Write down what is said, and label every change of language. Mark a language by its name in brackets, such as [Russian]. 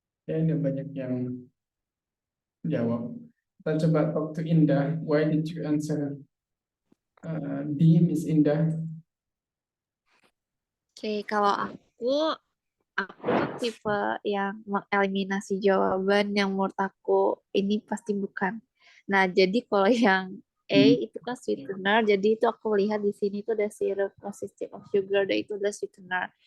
[Indonesian] Ya, ini banyak yang jawab. Kita coba [English] talk to [Indonesian] Indah. [English] Why did you answer D, Miss Indah? [Indonesian] Oke, kalau aku tuh tipe yang mengeliminasi jawaban yang menurut aku ini pasti bukan. Nah, jadi kalau yang A itu kan sweetener, jadi itu aku lihat di sini tuh ada sirup consisting of sugar, dan itu adalah sweetener.